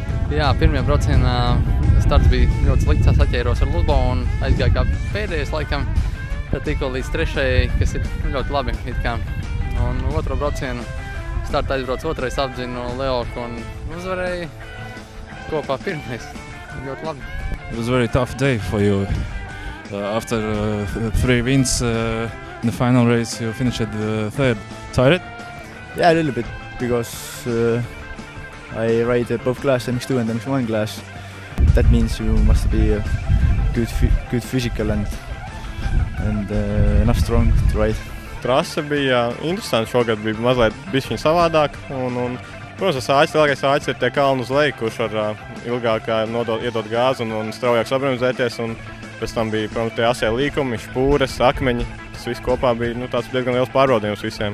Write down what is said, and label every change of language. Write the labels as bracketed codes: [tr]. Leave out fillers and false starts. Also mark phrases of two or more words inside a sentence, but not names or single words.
[lv] Jā, pirmajā braucienā starts bija ļoti slikts, saķēros ar Lubo un aizgāju kā pēdējais laikam. Tad tikko līdz trešajai, kas ir ļoti labi. Un otro braucienu startā aizbrauc otrais, apdzinu Leorku un uzvarēju kopā pirmais. Ļoti labi. [en] It was a very tough day for you. After 3 wins in the final race, you finished third. Tired? Yeah, a little bit, because I ride both class, MX2 and MX1 class. That means you must be good physical and enough strong to ride. [lv] Trase bija interesanta, šogad bija mazliet bišķiņ savādāk. Protams, lielākais āķis ir tie kalni uz leju, kurš var ilgāk iedot gāzi un straujāk sabremzēties. Un pēc tam bija, protams, tie asie līkumi, špūres, akmeņi. Tas viss kopā bija tāds diezgan liels pārbaudījums visiem.